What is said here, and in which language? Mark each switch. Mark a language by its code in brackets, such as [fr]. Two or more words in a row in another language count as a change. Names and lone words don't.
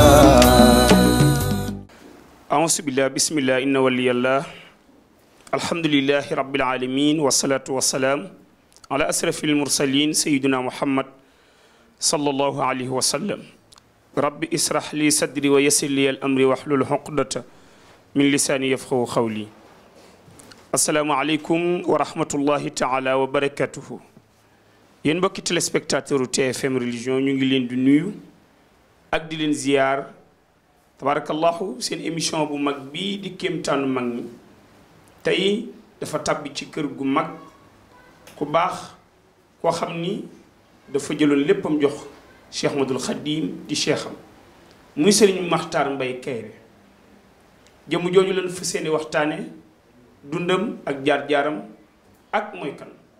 [ar] أعوذ بالله بسم الله إن ولي الله الحمد لله رب العالمين والصلاة والسلام على أشرف المرسلين سيدنا محمد صلى الله عليه وسلم رب اسرح لي صدري ويسر لي الأمر واحلل عقدة من لساني يفقهوا قولي السلام عليكم ورحمة الله تعالى وبركاته [wo] yéen mbokki téléspectateur TFM religion ñu ngi leen di nuyu ak di leen ziar tabarakallahu seen émission bu mag bii di kéemtaanu mag ñi tey dafa tàbbi ci kër gu mag ku baax koo xam ni dafa jëloon léppam jox Cheikh Ahmadul Khadim di cheikham muy Serigne Makhtar Mbaye Kairé jëmu jooju leen fa seeni waxtaane dundam ak jaar-jaaram ak mooy kan